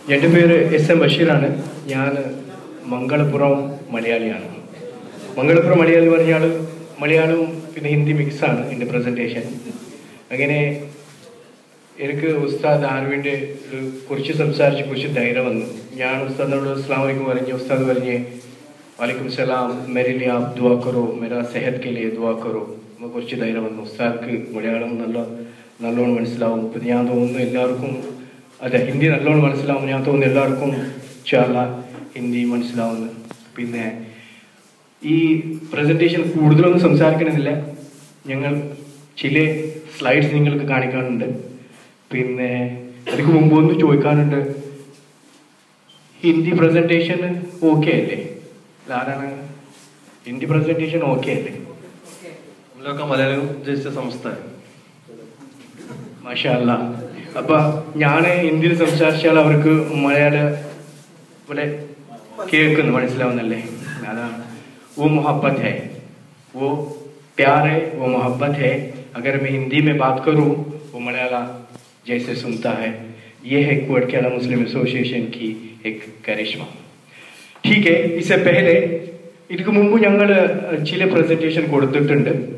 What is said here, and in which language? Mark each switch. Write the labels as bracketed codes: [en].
[ml] എൻ്റെ പേര് SM ബഷീറാണ്. ഞാൻ മംഗളപുരം മലയാളിയാണ്. മംഗളപുരം മലയാളി പറഞ്ഞാൽ മലയാളവും പിന്നെ ഹിന്ദി മിക്സാണ് എൻ്റെ പ്രസൻറ്റേഷൻ. അങ്ങനെ എനിക്ക് ഉസ്താദ് ആർവിൻ്റെ കുറിച്ച് സംസാരിച്ച് കുറച്ച് ധൈര്യം വന്നു. ഞാൻ ഉസ്താദിനോട് അസ്സലാമു അലൈക്കും പറഞ്ഞു. ഉസ്താദ് പറഞ്ഞ് [hi] वालेकुम सलाम, मेरे लिए आप दुआ करो, मेरा सेहत के लिए दुआ करो. [ml] കുറച്ച് ധൈര്യം വന്നു. ഉസ്താദ് മലയാളം നല്ലോണം മനസ്സിലാവും. ഇപ്പം ഞാൻ തോന്നുന്നു എല്ലാവർക്കും അതെ ഹിന്ദി നല്ലോണം മനസ്സിലാവും. ഞാൻ തോന്നുന്നു എല്ലാവർക്കും ഇൻഷാല്ലാ ഹിന്ദി മനസ്സിലാവുന്നു. പിന്നെ ഈ പ്രസൻറ്റേഷൻ കൂടുതലൊന്നും സംസാരിക്കണമെന്നില്ല. ഞങ്ങൾ ചില സ്ലൈഡ്സ് നിങ്ങൾക്ക് കാണിക്കാനുണ്ട്. പിന്നെ അതിന് മുമ്പ് ഒന്ന് ചോദിക്കാനുണ്ട്, ഹിന്ദി പ്രസൻറ്റേഷൻ ഓക്കെ അല്ലേ? ആരാണ് ഹിന്ദി പ്രസൻറ്റേഷൻ ഓക്കെ അല്ലേ? മലയാളം ഉദ്ദേശിച്ച സംസ്ഥാനം മാഷാ അല്ലാ. അപ്പം ഞാൻ ഹിന്ദിയിൽ സംസാരിച്ചാൽ അവർക്ക് മലയാളം ഇവിടെ കേൾക്കുന്നു, മനസ്സിലാവുന്നല്ലേ? അതാണ് [hi] वो मोहब्बत है, वो प्यार है, वो मोहब्बत है. अगर मैं हिंदी में बात करूं वो मलयाला जैसे सुनता है. ये है कुवैत केरला मुस्लिम एसोसिएशन की एक करिश्मा. ठीक है. इससे पहले [ml] ഇതിക്ക് മുമ്പ് ഞങ്ങൾ ചില പ്രസൻറ്റേഷൻ കൊടുത്തിട്ടുണ്ട്.